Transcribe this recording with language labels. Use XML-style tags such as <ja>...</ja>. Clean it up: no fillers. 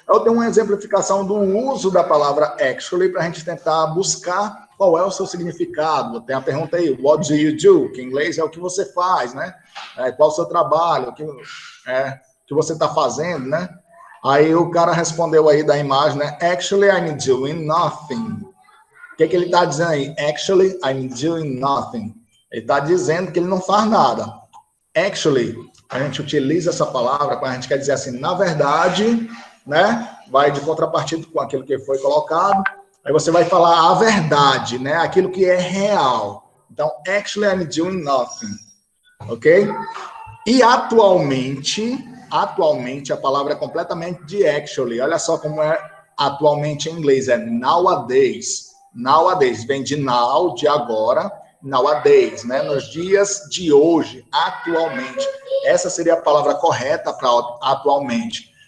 <pt>Eu tenho uma exemplificação do uso da palavra actually para a gente tentar buscar qual é o seu significado. Tem a pergunta aí,</pt> <en>what do you do?</en> <pt>Que em inglês é o que você faz, né? Qual o seu trabalho? O que você está fazendo, né? Aí o cara respondeu aí da imagem, né?</pt> <en>Actually, I'm doing nothing.</en> <pt>O que ele está dizendo aí?</pt> <en>Actually, I'm doing nothing.</en> <pt>Ele está dizendo que ele não faz nada. Actually, a gente utiliza essa palavra quando a gente quer dizer assim, na verdade, né? Vai de contrapartida com aquilo que foi colocado. Aí você vai falar a verdade, né? Aquilo que é real.</pt> <en>Então, actually, I'm doing nothing. Ok?</en> <pt>E atualmente a palavra é completamente de actually. Olha só como é atualmente em inglês. É nowadays. Nowadays. Vem de now, de agora. Nowadays, né? Nos dias de hoje, atualmente. Essa seria a palavra correta para atualmente.</pt>